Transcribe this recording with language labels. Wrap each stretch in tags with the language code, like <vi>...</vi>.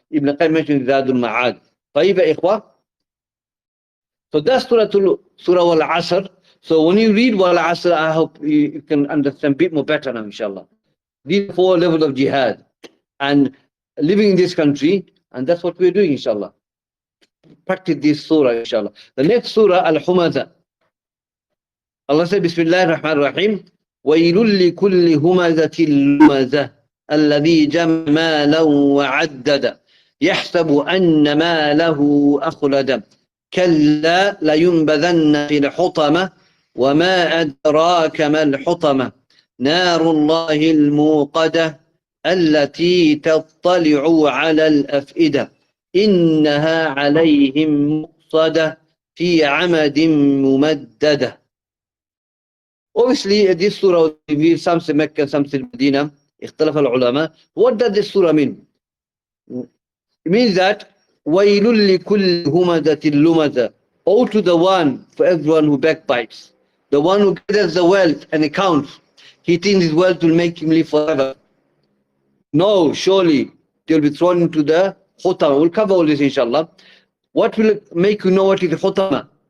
<en>Ibn Qayyim mentioned Zadul Ma'ad.</en> <ar>طيب يا إخوة.</ar> <en>So that's Surah Wal-Asr. So when you read Wal-Asr, I hope you can understand a bit more better now, inshallah. These 4 levels of jihad and living in this country, and that's what we're doing, inshallah. Practice this surah, inshallah. The next surah, Al-Humaza. Allah said,</en> <ar>Bismillahir Rahmanir Rahim, وَيْلٌ لِكُلِّ هُمَزَةٍ لُمَزَةٍ الَّذِي جَمَعَ مَالًا وَعَدَّدَ يَحْسَبُ أَنَّ مَالَهُ أَخْلَدَ كَلَّا لَيُنبَذَنَّ فِي الْحُطَمَةِ وَمَا أَدْرَاكَ مَا الْحُطَمَةُ نَارُ اللَّهِ الْمُوقَدَةُ التي تطلع على الأفئدة إنها عليهم مؤصدة في عمد ممددة.</ar> <en>Obviously, this surah reveals some say Mecca, some say Medina.</en> <ar>اختلف العلماء.</ar> <en>What does this surah mean? It means that</en> <ar>وَيْلٌ لِكُلِّ هُمَزَةٍ لُمَزَةٍ.</ar> <en>Woe to the one, for everyone who backbites. The one who gathers the wealth and accounts. He thinks his wealth will make him live forever. No, surely they'll be thrown into the khutama. We'll cover all this, inshallah. What will make you know what is the khutama?</en>